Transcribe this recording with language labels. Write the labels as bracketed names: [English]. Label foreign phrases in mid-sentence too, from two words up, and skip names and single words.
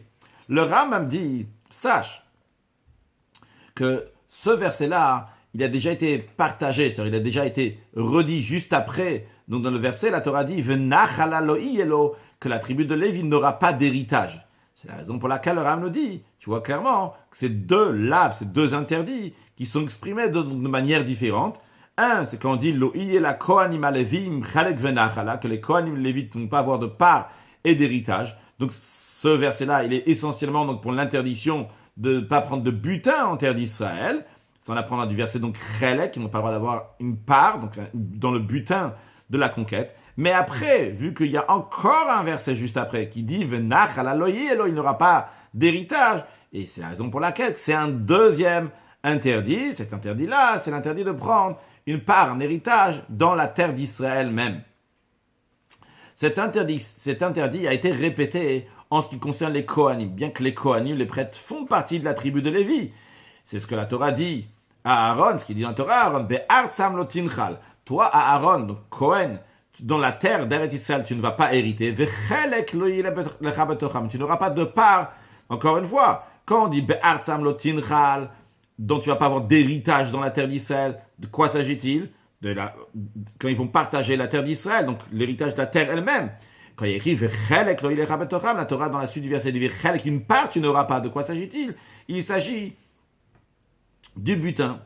[French] Le Rambam dit, sache que ce verset-là, il a déjà été partagé, c'est-à-dire il a déjà été redit juste après. Donc dans le verset, la Torah dit, que la tribu de Lévi n'aura pas d'héritage. C'est la raison pour laquelle le Rambam nous dit, tu vois clairement que ces deux laves, ces deux interdits, qui sont exprimés de manière différente. Un, c'est quand on dit [Hebrew] לא יהיה לכהנים הלויים חלק ונחלה, [French] que les kohanim lévites ne vont pas avoir de part et d'héritage. Donc ce verset-là, il est essentiellement donc pour l'interdiction de ne pas prendre de butin en terre d'Israël. Ça on apprendra du verset donc chalek, qui n'ont pas le droit d'avoir une part donc dans le butin de la conquête. Mais après, vu qu'il y a encore un verset juste après qui dit [Hebrew] ונחלה לא יהיה לו, [French] il n'aura pas d'héritage. Et c'est la raison pour laquelle c'est un deuxième interdit. Cet interdit-là, c'est l'interdit de prendre une part, un héritage dans la terre d'Israël même. Cet interdit a été répété en ce qui concerne les Kohanim, bien que les Kohanim, les prêtres, font partie de la tribu de Lévi. C'est ce que la Torah dit à Aaron, ce qu'il dit dans la Torah, Aaron, [Hebrew] בארצם לא תנחל. [French] Toi, à Aaron, donc Kohen, dans la terre d'Eretz Israël, tu ne vas pas hériter. [Hebrew] וחלק לא יהיה לך בתוכם. [French] Tu n'auras pas de part. Encore une fois, quand on dit [Hebrew] בארצם לא תנחל, [French] dont tu ne vas pas avoir d'héritage dans la terre d'Israël. De quoi s'agit-il? Quand ils vont partager la terre d'Israël, donc l'héritage de la terre elle-même. Quand il y a écrit la Torah dans la suite du verset dit une part tu n'auras pas. De quoi s'agit-il? Il s'agit du butin.